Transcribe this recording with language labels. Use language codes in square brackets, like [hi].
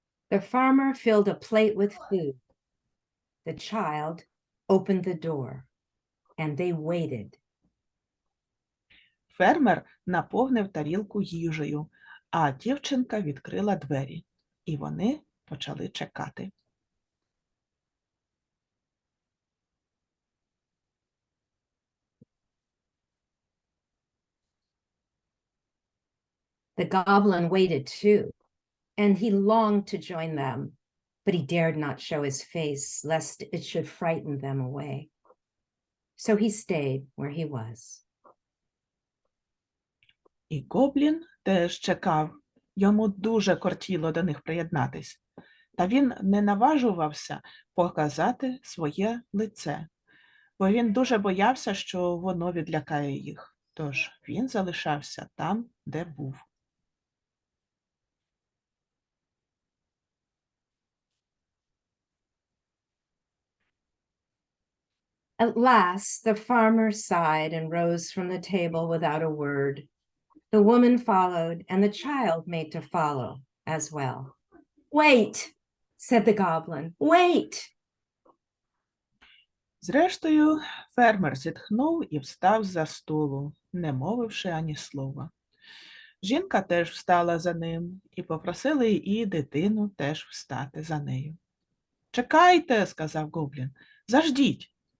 [en] The farmer filled a plate with food. The child opened the door, and they waited. [uk] Фермер наповнив тарілку їжею, а дівчинка відкрила двері, і вони почали чекати. [en] The goblin waited too, and he longed to join them, but he dared not show his face, lest it should frighten them away. So he stayed where he was. [uk] І гоблін теж чекав. Йому дуже кортіло до них приєднатись. Та він не наважувався показати своє лице, бо він дуже боявся, що воно відлякає їх. Тож він залишався там, де був. [en] At last, the farmer sighed and rose from the table without a word. The woman followed, and the child made to follow as well. Wait, said the goblin, wait. [uk] Зрештою, фермер зітхнув і встав з-за столу, не мовивши ані слова. Жінка теж встала за ним і попросили і дитину теж встати за нею. Чекайте, сказав Гоблін, заждіть.